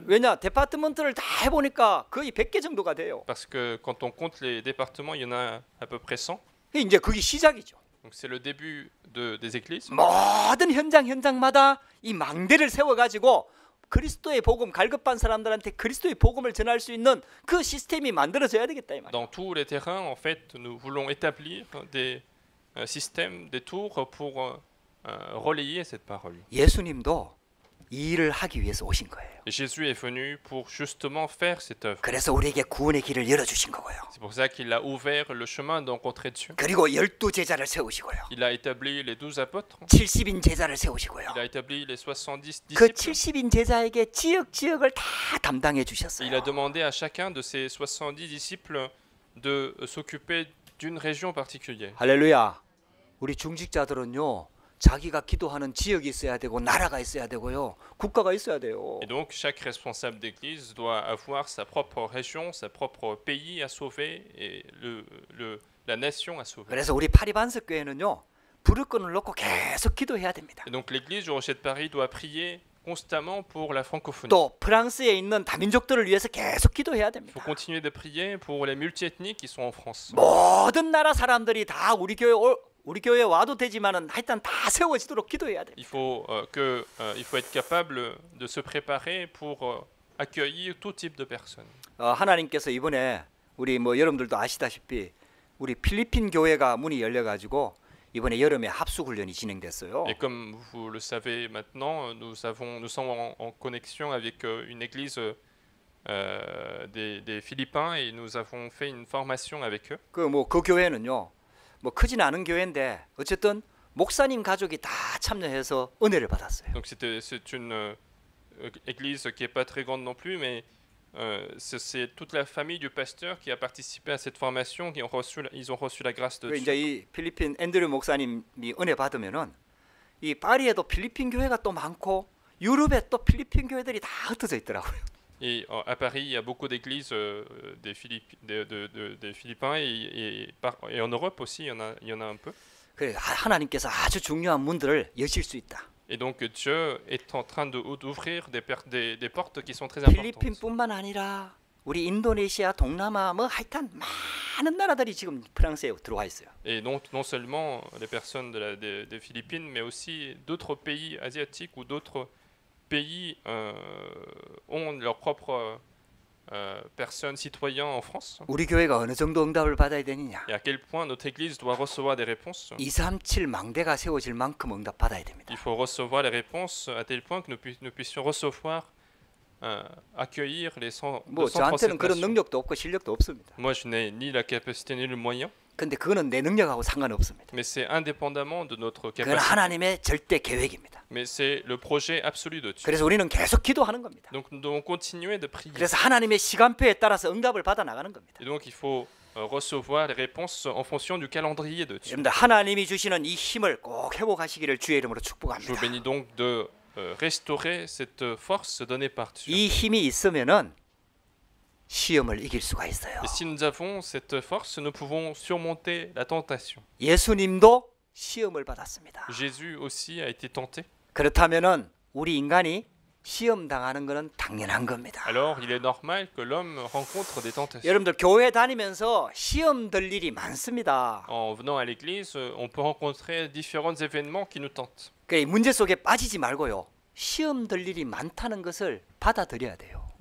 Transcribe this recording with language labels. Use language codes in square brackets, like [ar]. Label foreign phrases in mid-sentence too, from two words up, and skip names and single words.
[ko] 왜냐 데파트먼트를 다 해보니까 거의 100개 정도가 돼요. [fr] Parce que quand on compte les départements, il y en a à peu près 100. [ko] 이제 그게 시작이죠. [fr] Donc c'est le début des églises. [ko] 모든 현장마다 이 망대를 세워가지고 그리스도의 복음 갈급한 사람들한테 그리스도의 복음을 전할 수 있는 그 시스템이 만들어져야 되겠다 이 말이에요. [fr] Dans tous les terrains, en fait, nous voulons établir des systèmes, des tours pour relayer cette parole. [ko] 예수님도 이 일을 하기 위해서 오신 거예요. [fr] Et Jésus est venu pour justement faire cette œuvre. [ko] 그래서 우리에게 구원의 길을 열어주신 거고요. [fr] C'est pour ça qu'il a ouvert le chemin de rencontrer Dieu. [ko] 그리고 12제자를 세우시고요. [fr] Il a établi les 12 apôtres. [ko] 70인 제자를 세우시고요. [fr] Il a établi les 70 [ko] 그 [fr] disciples. [ko] 70인 제자에게 지역을 다 담당해 [fr] Il a [ko] 주셨어요. [fr] demandé à chacun de ces 70 disciples de s'occuper d'une région particulière. [ko] 할렐루야. 우리 중직자들은요. 자기가 기도하는 지역이 있어야 되고 나라가 있어야 되고요. 국가가 있어야 돼요. [fr] Et donc chaque responsable d'église doit avoir sa propre région, sa propre pays à sauver et la nation à sauver. [ko] 그래서 우리 파리반석교회는요. 부르권을 놓고 계속 기도해야 됩니다. [fr] Et donc l'église du Rocher de Paris doit prier constamment pour la francophonie. [ko] 또 프랑스에 있는 다민족들을 위해서 계속 기도해야 [fr] Il [ko] 됩니다. [fr] faut continuer de prier pour les multiethniques qui sont en France. [ko] 모든 나라 사람들이 다 우리 교회에 와도 되지만은 하여튼 다 세워지도록 기도해야 됩니다. [fr] Il faut être capable de se préparer pour accueillir tout type de personnes. [ko] 하나님께서 이번에 우리 여러분들도 아시다시피 우리 필리핀 교회가 문이 열려 가지고 이번에 여름에 합숙 훈련이 진행됐어요. [fr] Et comme vous le savez maintenant, nous sommes en connexion avec une église des Philippins et nous avons fait une formation avec eux. [ko] 그 교회는요. 크진 않은 교회인데 어쨌든 목사님 가족이 다 참여해서 은혜를 받았어요. [fr] Donc c'est une église qui est pas très grande non plus, mais c'est toute la famille du pasteur qui a participé à cette formation, ils ont reçu la grâce de [ko] 이제 [fr] Dieu. [ko] 이 필리핀 앤드류 목사님이 은혜 받으면은 이 파리에도 필리핀 교회가 또 많고 유럽에 또 필리핀 교회들이 다 흩어져 있더라고요. [fr] Et à Paris, il y a beaucoup d'églises des Philippins et en Europe aussi, il y en a un peu. [ko] 그래 하나님께서 아주 중요한 문들을 여실 수 있다. [fr] Et donc Dieu est en train d'ouvrir des portes qui sont très importantes. [ko] 필리핀뿐만 아니라 우리 인도네시아, 동남아 하여튼 많은 나라들이 지금 프랑스에 들어와 있어요. [fr] Et non seulement les personnes des Philippines, mais aussi d'autres pays asiatiques ou d'autres pays ont leurs propres personnes, citoyens en France. [ko] 우리 교회가 어느 정도 응답을 받아야 되느냐? [fr] Et à quel point notre église doit recevoir des réponses. [ko] 237 망대가 세워질 만큼 응답 받아야 됩니다. [fr] Il faut recevoir les réponses à tel point que nous puissions recevoir, accueillir les 237 [ko] 저한테는 그런 [fr] nations. [ko] 능력도 없고 실력도 없습니다. [fr] Moi, je n'ai ni la capacité ni le moyen, [ko] 근데 그거는 내 능력하고 상관없습니다. [fr] mais c'est indépendamment de notre [ko] 그건 [fr] capacité. [ko] 하나님의 절대 계획입니다. [fr] Mais c'est le projet absolu de Dieu. [ko] 그래서 우리는 계속 기도하는 겁니다. [fr] Donc nous devons continuer de prier. [ko] 그래서 하나님의 시간표에 따라서 응답을 받아 나가는 겁니다. [fr] Et donc il faut recevoir les réponses en fonction du calendrier de Dieu. [ko] 여러분들 하나님이 주시는 이 힘을 꼭 회복하시기를 주의 이름으로 [fr] Je vous [ko] 축복합니다. [fr] bénis donc de restaurer cette force donnée par Dieu. [ko] 이 힘이 있으면은 시험을 이길 수가 있어요. [fr] Et si nous avons cette force, nous pouvons surmonter la tentation. [ko] 예수님도 시험을 받았습니다. [fr] Jésus aussi a été tenté. [ko] 그렇다면은 우리 인간이 시험 당하는 것은 당연한 겁니다. [fr] Alors il est normal que l'homme rencontre des tentations. [ko] 여러분들 교회 다니면서 시험 들 일이 많습니다. [fr] En venant à l'église, on peut rencontrer différents événements qui nous tentent. [ko] 그 문제 속에 빠지지 말고요. 시험 들 일이 많다는 것을 받아들여야 돼요.